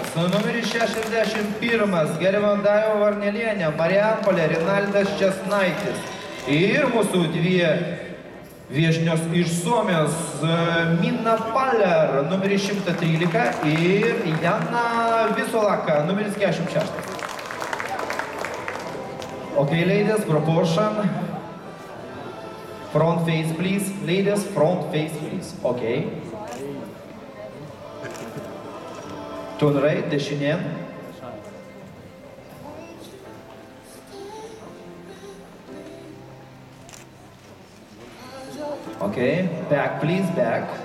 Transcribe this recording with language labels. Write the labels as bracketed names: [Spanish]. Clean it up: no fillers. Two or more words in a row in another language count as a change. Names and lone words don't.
[Lithuanian] Numeris 61. Gervandaiva Varnelienė, Marijampolė, Rinaldas Česnaitis. Ir mūsų dvi viešnios iš Suomijos, Minna Paller, numeris 113 ir Jana Visolaka, numeris 46. [English] Okay, ladies, proportion. Front face, please. Ladies, front face, please. Okay. Turn right, dešinėn. Okay, back, please, back.